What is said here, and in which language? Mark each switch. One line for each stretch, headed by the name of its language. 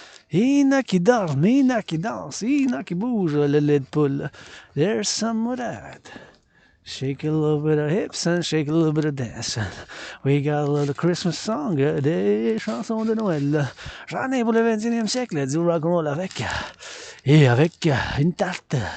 French: il y en a qui dorment, il y en a qui dansent, il y en a qui bougent le lait de poule.
English: There's some of that. Shake a little bit of hips and shake a little bit of dance. We got a little Christmas song,
French: des chansons de Noël. J'en ai pour le 21e siècle, du rock'n'roll avec. Et avec une tarte.